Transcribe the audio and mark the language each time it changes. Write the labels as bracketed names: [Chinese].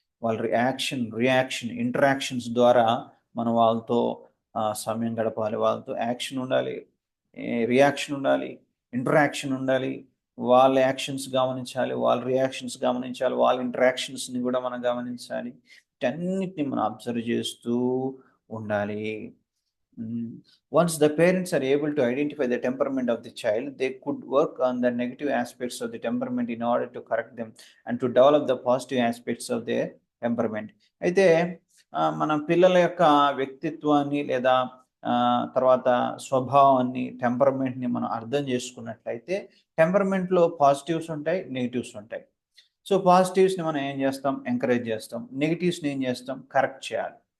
[Telugu] వాళ్ళ reaction, interactions ద్వారా మనం వాళ్ళతో సమయం గడపాలి. వాళ్ళతో యాక్షన్ ఉండాలి. రియాక్షన్ ఉండాలి. ఇంటరాక్షన్ ఉండాలి. వాళ్ళ యాక్షన్స్ గమనించాలి. వాళ్ళ రియాక్షన్స్ గమనించాలి. వాళ్ళ ఇంటరాక్షన్స్‌ని గూడా మనం గమనించాలి. వీటన్నిటిని మనం అబ్జర్వ్ చేస్తూ ఉండాలి. [English] Once the parents are able to identify the temperament of the child, they could work on the negative aspects of the temperament in order to correct them and to develop the positive aspects of their temperament. [Telugu] అయితే మన పిల్లల యొక్క వ్యక్తిత్వాన్ని లేదా తర్వాత స్వభావాన్ని, టెంపర్మెంట్‌ని మనం అర్థం చేసుకున్నట్లయితే టెంపర్మెంట్‌లో పాజిటివ్స్ ఉంటాయి, నెగెటివ్స్ ఉంటాయి. సో, పాజిటివ్స్‌ని మనం ఏం చేస్తాం? ఎంకరేజ్ చేస్తాం. నెగెటివ్స్‌ని ఏం చేస్తాం? కరెక్ట్ చేయాలి.